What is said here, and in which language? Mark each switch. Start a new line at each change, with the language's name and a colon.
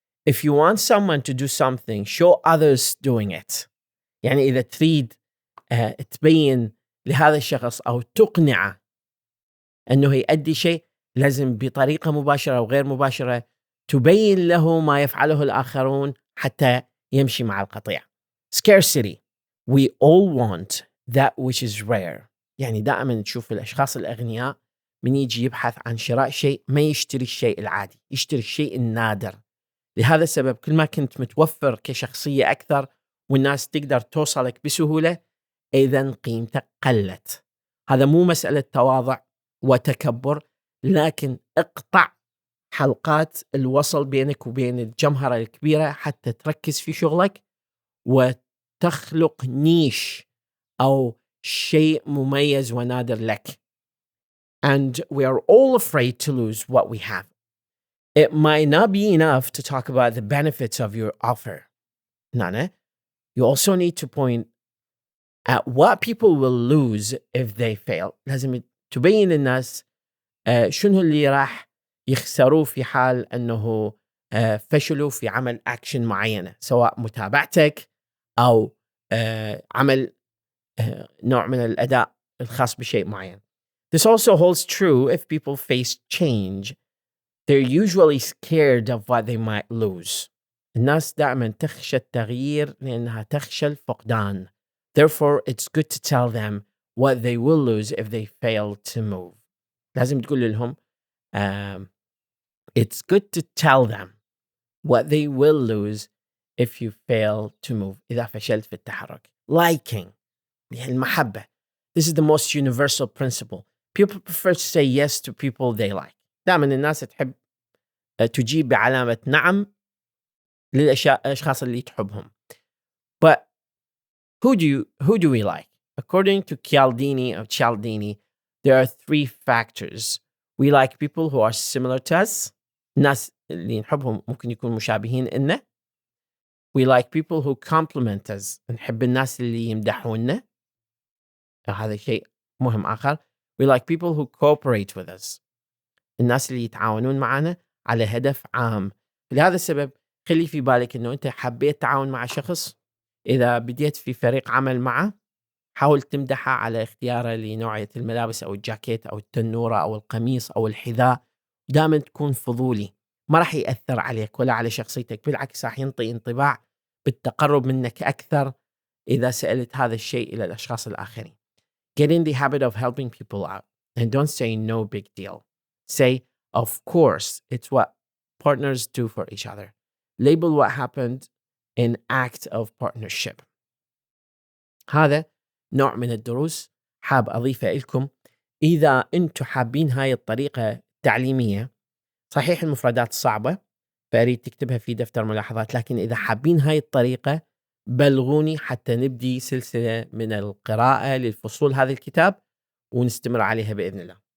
English: If you want someone to do something, show others doing it.
Arabic: يعني إذا تريد تبين لهذا الشخص أو تقنعه أنه يؤدي شيء، لازم بطريقة مباشرة أو غير مباشرة تبين له ما يفعله الآخرون حتى يمشي مع القطيع.
English: Scarcity. We all want that which is rare.
Arabic: يعني دائما تشوف الأشخاص الأغنياء من يجي يبحث عن شراء شيء ما يشتري الشيء العادي، يشتري الشيء النادر. لهذا السبب كل ما كنت متوفر كشخصية أكثر والناس تقدر توصلك بسهولة، إذن قيمتك قلت. هذا مو مسألة تواضع وتكبر، لكن اقطع حلقات الوصل بينك وبين الجمهرة الكبيرة حتى تركز في شغلك وتخلق نيش أو شيء مميز ونادر لك.
English: And we are all afraid to lose what we have. It might not be enough to talk about the benefits of your offer. Nana, you also need to point at what people will lose if they fail.
Arabic: لازم تبين للناس شنو اللي راح يخسروه في حال أنه فشلوا في عمل أكشن معينة، سواء متابعتك أو عمل نوع من الأداء الخاص بشيء معين.
English: This also holds true if people face change. They're usually scared of what they might lose.
Arabic: الناس دائما تخشى التغيير لأنها تخشى الفقدان.
English: Therefore, it's good to tell them what they will lose if they fail to move.
Arabic: لازم تقول لهم
English: it's good to tell them what they will lose if you fail to move.
Arabic: إذا فشلت في التحرك.
English: Liking.
Arabic: يعني المحبة.
English: This is the most universal principle. People prefer to say yes to people they like.
Arabic: دائما الناس تحب تجيب بعلامة نعم للأشخاص اللي تحبهم.
English: But who do we like? According to Cialdini, there are 3 factors. We like people who are similar to us.
Arabic: الناس اللي نحبهم ممكن يكونوا مشابهين إلنا.
English: We like people who compliment us.
Arabic: نحب الناس اللي يمدحونا. هذا شيء مهم آخر.
English: We like people who cooperate with us.
Arabic: الناس اللي يتعاونون معنا على هدف عام. لهذا السبب خلي في بالك إنه أنت حبيت تعاون مع شخص، إذا بديت في فريق عمل معه حاول تمدحه على اختياره لنوعية الملابس أو الجاكيت أو التنورة أو القميص أو الحذاء. دائما تكون فضولي، ما راح يأثر عليك ولا على شخصيتك، بالعكس راح ينطي انطباع بالتقرب منك أكثر إذا سألت هذا الشيء إلى الأشخاص الآخرين.
English: Get in the habit of helping people out and don't say no big deal. Say, of course, it's what partners do for each other. Label what happened an act of partnership.
Arabic: هذا نوع من الدروس حاب أضيفه لكم. إذا أنتم حابين هاي الطريقة التعليمية، صحيح المفردات صعبة فأريد تكتبها في دفتر ملاحظات، لكن إذا حابين هاي الطريقة بلغوني حتى نبدي سلسلة من القراءة للفصول هذا الكتاب ونستمر عليها بإذن الله.